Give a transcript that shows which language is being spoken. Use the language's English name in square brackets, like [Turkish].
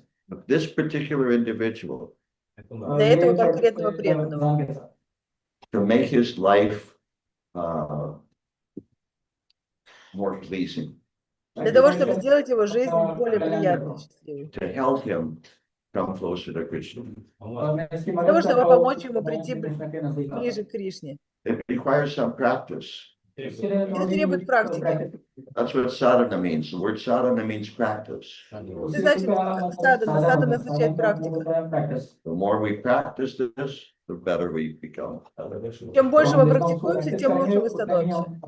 [English] of this particular individual [Russian] для этого конкретного преданного, [English] to make his life more pleasing, [Russian] для того, чтобы сделать его жизнь более приятной, счастливой, [English] to help him come closer to Krishna. [Russian] для того, чтобы помочь ему прийти ближе к Кришне. [English] It requires some practice. [Russian] Это требует практики. [English] That's what sadhana means. The word sadhana means practice. [Russian] Это значит садхана. Садхана означает практика. [English] The more we practice this, the better we become. [Russian] Чем больше мы практикуемся, тем лучше мы становимся.